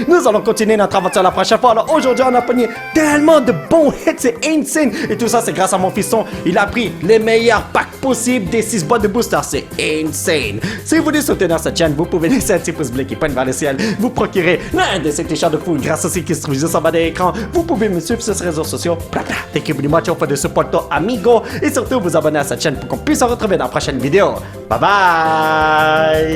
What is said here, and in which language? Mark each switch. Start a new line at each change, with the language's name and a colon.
French: Nous allons continuer notre aventure la prochaine fois. Alors aujourd'hui, on a pogné tellement de bons hits, c'est insane. Et tout ça, c'est grâce à mon fiston. Il a pris les meilleurs packs possibles des 6 boîtes de booster. C'est insane. Si vous voulez soutenir cette chaîne, vous pouvez laisser un petit pouce bleu qui pointe vers le ciel. Vous procurer l'un de ces t-shirts de fou grâce à ce qui se trouve juste en bas de l'écran. Vous pouvez me suivre sur ces réseaux sociaux.
English: Thank you very much for the support, amigo.
French: Et surtout, vous abonner à cette chaîne pour qu'on puisse se retrouver dans la prochaine vidéo. Bye bye.